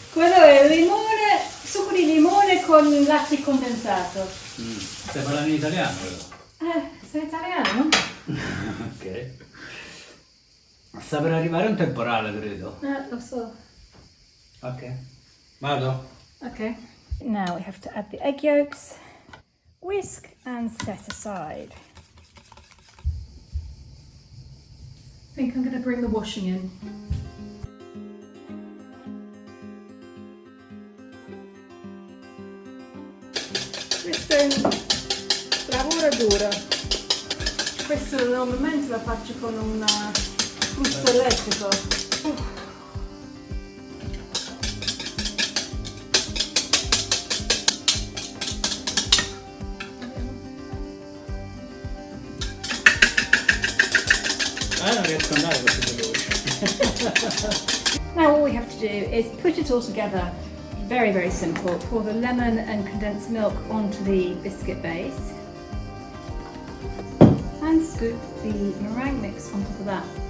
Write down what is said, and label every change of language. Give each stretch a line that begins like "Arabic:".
Italian: Quello è limone, succo di limone con latte condensato. Stai parlando in italiano, però? Sei italiano? Ok. Sta per arrivare un temporale, credo. Lo so. Ok. Vado.
English: Okay. Now we have to add the egg yolks, whisk and set aside. I think I'm going to bring the washing in.
Italian: Questo è un lavoro duro. Questo Questo normalmente lo faccio con un frusto elettrico. Non riesco ad andare così veloce.
English: Now all we have to do is put it all together. Very, very simple. Pour the lemon and condensed milk onto the biscuit base and scoop the meringue mix on top of that.